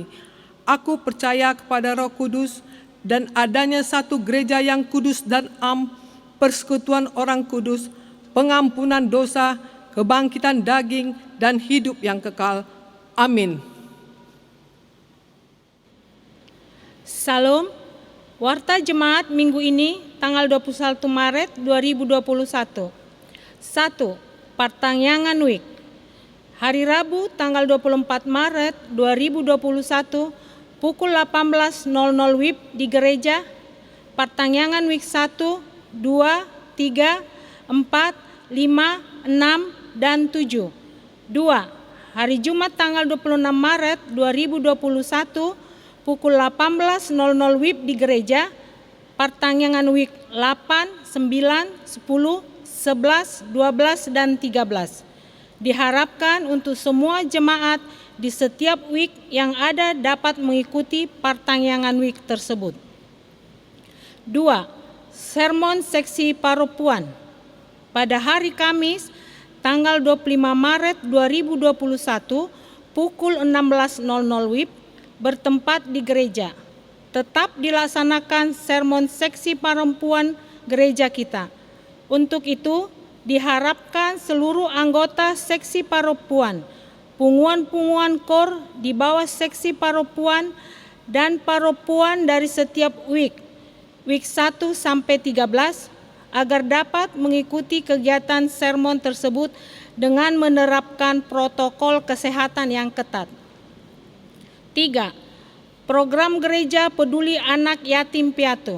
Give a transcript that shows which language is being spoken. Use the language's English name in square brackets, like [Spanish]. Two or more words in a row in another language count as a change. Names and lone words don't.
[Indonesian] Aku percaya kepada Roh Kudus dan adanya satu gereja yang kudus dan am, persekutuan orang kudus, pengampunan dosa, kebangkitan daging, dan hidup yang kekal. Amin. Salam, Warta Jemaat minggu ini tanggal 21 Maret 2021. 1. Partangyangan Week. Hari Rabu tanggal 24 Maret 2021 pukul 18.00 WIB di gereja. Partangyangan Week 1, 2, 3, 4, 5, 6, dan 7. 2. Hari Jumat tanggal 26 Maret 2021 pukul 18.00 WIB di gereja. Partangyangan Week 8, 9, 10, 11, 12, dan 13. Diharapkan untuk semua jemaat di setiap week yang ada dapat mengikuti partangyangan week tersebut. 2. Sermon seksi paropuan. Pada hari Kamis, tanggal 25 Maret 2021, pukul 16.00 WIB, bertempat di gereja. Tetap dilaksanakan sermon seksi paropuan gereja kita. Untuk itu, diharapkan seluruh anggota seksi paropuan, punguan-punguan kor di bawah seksi paropuan, dan paropuan dari setiap week 1 sampai 13, agar dapat mengikuti kegiatan sermon tersebut dengan menerapkan protokol kesehatan yang ketat. 3. Program Gereja Peduli Anak Yatim Piatu.